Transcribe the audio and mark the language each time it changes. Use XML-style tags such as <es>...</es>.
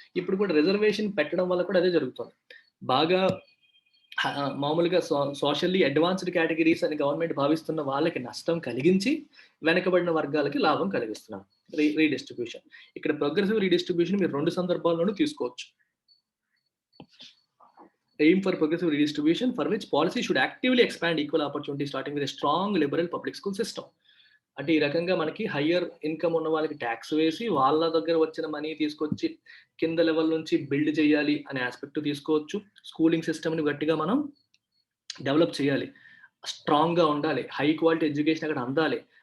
<te>ఇప్పుడు కూడా రిజర్వేషన్ పెట్టడం వల్ల కూడా అదే జరుగుతుంది. బాగా మామూలుగా సోషల్లీ అడ్వాన్స్డ్ కేటగిరీస్ అని గవర్నమెంట్ భావిస్తున్న వాళ్ళకి నష్టం కలిగించి వెనకబడిన వర్గాలకి లాభం కలిగిస్తున్నారు. రీడిస్ట్రిబ్యూషన్. ఇక్కడ ప్రోగ్రెసివ్ రీడిస్ట్రిబ్యూషన్ మీరు 2 సందర్భాల్లోనూ తీసుకోవచ్చు.</te> <en>Aim for progressive redistribution, for which policy should actively expand equal opportunity, starting with a strong liberal public school system.</en> <te>అంటే ఈ రకంగా మనకి హయ్యర్ ఇన్కమ్ ఉన్న వాళ్ళకి ట్యాక్స్ వేసి వాళ్ళ దగ్గర వచ్చిన మనీ తీసుకొచ్చి కింద లెవెల్ నుంచి బిల్డ్ చేయాలి అనే ఆస్పెక్ట్ తీసుకోవచ్చు. స్కూలింగ్ సిస్టమ్ని గట్టిగా మనం డెవలప్ చేయాలి, స్ట్రాంగ్గా ఉండాలి, హై క్వాలిటీ ఎడ్యుకేషన్ అక్కడ అందాలి.</te>